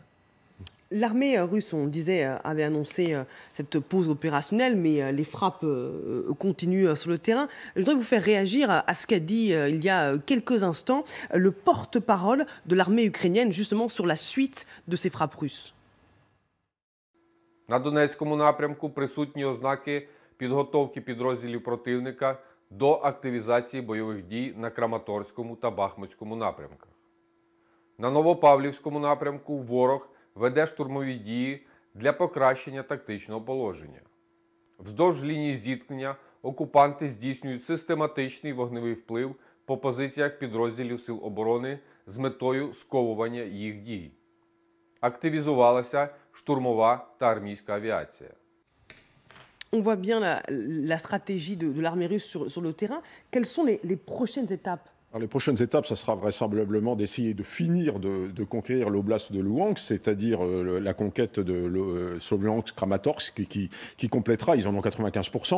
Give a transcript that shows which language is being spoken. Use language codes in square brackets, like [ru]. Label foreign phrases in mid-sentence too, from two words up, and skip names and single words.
[fr] L'armée russe, on le disait, avait annoncé cette pause opérationnelle, mais les frappes continuent sur le terrain. Je voudrais vous faire réagir à ce qu'a dit il y a quelques instants le porte-parole de l'armée ukrainienne, justement sur la suite de ces frappes russes. [uk] На Донецькому напрямку присутні ознаки підготовки підрозділів противника до активізації бойових дій на Краматорському та Бахмутському напрямках. На Новопавлівському напрямку ворог веде штурмові дії для покращення тактичного положення. Вздовж лінії зіткнення окупанти здійснюють систематичний вогневий вплив по позиціях підрозділів Сил оборони з метою сковування їх дій. Активізувалася штурмова та армійська авіація. [fr] On voit bien la stratégie de l'armée russe sur le terrain. Quelles sont les prochaines étapes ? Alors, les prochaines étapes, ça sera vraisemblablement d'essayer de finir de conquérir l'oblast de Louhansk, c'est-à-dire la conquête de Sloviansk-Kramatorsk qui complétera, ils en ont 95%.